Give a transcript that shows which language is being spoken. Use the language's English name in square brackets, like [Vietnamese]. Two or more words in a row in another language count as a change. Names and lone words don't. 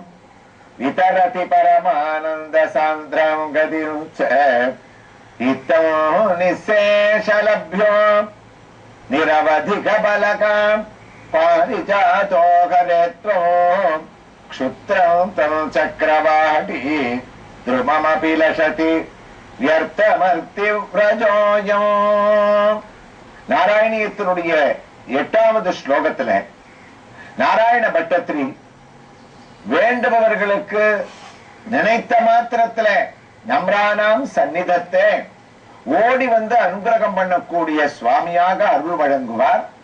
[Sanskrit] वितरति परमानन्द सान्द्रं गतिं च इत्थं निःशेषलभ्यो निरवधिकबलकां पारिजातो हरेत्वं क्षुत्रं तं चक्रवाटी द्रुममपि लशति व्यर्थमर्तिव्रजोऽयम्. [Tamil] நாராயணியத்தினுடைய 8வது ஸ்லோகத்துல நாராயண பட்டத்திரி வேண்டுபவர்களுக்கு நினைத்த மாத்திரத்துல நம்ரானாம் சந்நிதத்தை ஓடி வந்து அனுகிரகம் பண்ணக்கூடிய சுவாமியாக அருள் வழங்குவார்.